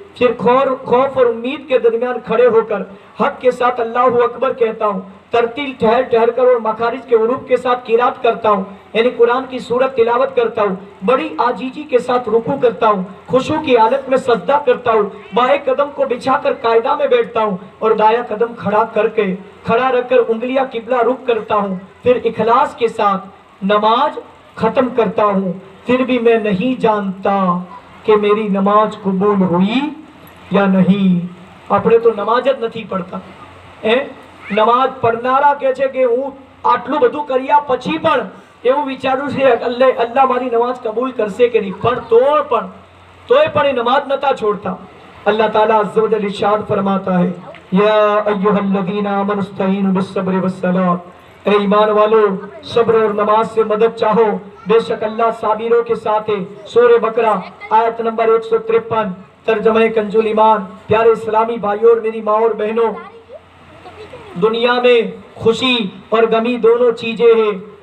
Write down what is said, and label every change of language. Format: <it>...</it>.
<hi>फिर खौफ और उम्मीद के दरमियान खड़े होकर हक के साथ अल्लाहु अकबर कहता हूँ, तरतील ठहर ठहर कर और मखारिज के उरूफ के साथ किरात करता हूँ, यानी कुरान की सूरत तिलावत करता हूँ, बड़ी आजीजी के साथ रुकू करता हूँ, खुशू की हालत में सजदा करता हूँ, बाएं कदम को बिछाकर कायदा में बैठता हूँ और दाया कदम खड़ा रखकर उंगलियां किबला रुख करता हूँ। फिर इखलास के साथ नमाज खत्म करता हूँ। फिर भी मैं नहीं जानता कि मेरी नमाज कबूल हुई या नहीं।</hi> <gu>આપણે તો નમાજ જ નથી પડતા। નમાજ પઢનારા કહે છે કે હું આટલું બધું કર્યા પછી પણ એવું વિચારું છે અલ્લાહ મારી નમાજ કબૂલ કરશે કે નહીં, પણ તોય પણ એ નમાજ નતા છોડતા।</gu> <hi>अल्लाह ताला अज़्ज़ व जल इरशाद फरमाता है,</hi> <ar>या अय्युहल्लज़ीना आमनु इस्तईनु बिस्सब्रि वस्सलात,</ar> <hi>ए ईमान वालो सब्र और नमाज से मदद चाहो, बेशक अल्लाह साबिरों के साथ है। सूरह बकरा आयत नंबर 153। तर्जमे कंजुल ईमान। प्यारे इस्लामी भाइयों और मेरी माँ और बहनों, दुनिया में खुशी और गमी दोनों चीजें हैं।</hi>